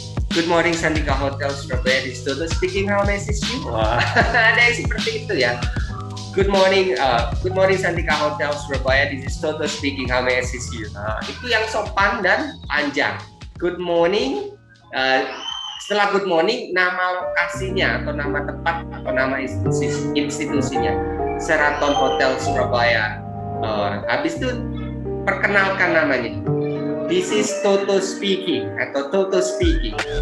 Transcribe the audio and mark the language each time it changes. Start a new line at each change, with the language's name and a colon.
English: Good morning Santika Hotel Surabaya, this is Toto speaking, how may I assist you?
Indonesian: Wah, ada yang seperti itu ya.
English: Good morning Santika Hotel Surabaya, this is Toto speaking, how may I assist you?
Indonesian: Itu yang sopan dan panjang.
English: Good morning.
Indonesian: Setelah good morning, nama lokasinya atau nama tempat atau nama institusinya Sheraton Hotel Surabaya. Habis itu perkenalkan namanya.
English: This is Toto speaking
Indonesian: atau
English: Toto speaking.